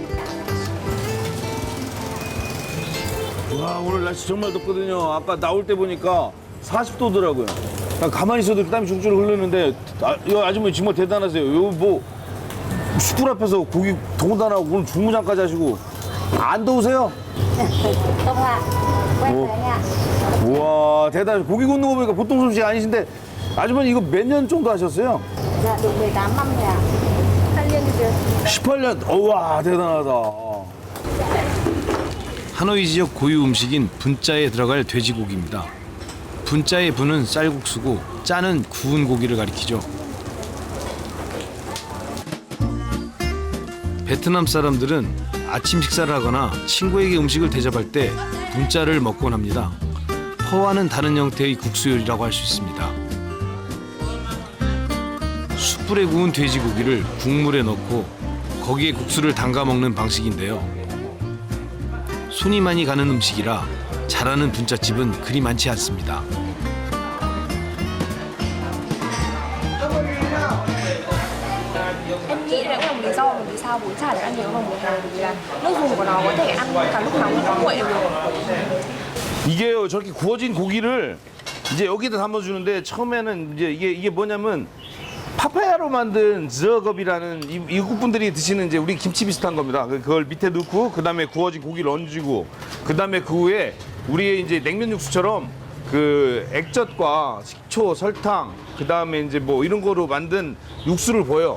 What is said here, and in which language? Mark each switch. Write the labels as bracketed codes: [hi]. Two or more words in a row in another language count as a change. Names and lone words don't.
[ko] 와, 오늘 날씨 정말 덥거든요. 아까 나올 때 보니까 40도더라고요. 가만히 있어도 땀이 줄줄 흐르는데 이 아주머니 정말 대단하세요. 요 뭐 숯불 앞에서 고기 동단하고 오늘 중무장까지 하시고 안 더우세요? [vi] Không ạ. Quen rồi anh ạ. [ko] 우와, 대단해. 고기 굽는 거 보니까 보통 솜씨 아니신데 아주머니 이거 몇 년 정도 하셨어요? [vi] Dạ được 18 năm rồi ạ. [ko] 8년 rồi. 18년. 우와, 대단하다. 하노이 지역 고유 음식인 분짜에 들어갈 돼지고기입니다. 분짜의 분은 쌀국수고 짜는 구운 고기를 가리키죠. 베트남 사람들은 아침 식사를 하거나 친구에게 음식을 대접할 때 분짜를 먹곤 합니다. 퍼와는 다른 형태의 국수 요리라고 할 수 있습니다. 숯불에 구운 돼지고기를 국물에 넣고 거기에 국수를 담가 먹는 방식인데요. 손이 많이 가는 음식이라 잘하는 분짜집은 그리 많지 않습니다. [vi] Em nghĩ đấy cũng là một lý do mà vì sao bún chả được ăn nhiều hơn bún Hàn, vì là nước dùng của nó có thể ăn cả lúc nóng lúc nguội đều được. [ko] 이게요, 저렇게 구워진 고기를 이제 여기다 담아주는데 처음에는 이제 이게 뭐냐면 파파야로 만든 저겁이라는 이국 분들이 드시는 이제 우리 김치 비슷한 겁니다. 그걸 밑에 넣고 그 다음에 구워진 고기를 얹고 그 다음에 그 후에 우리의 이제 냉면 육수처럼 그 액젓과 식초, 설탕 그 다음에 이제 뭐 이런 거로 만든 육수를 부어요.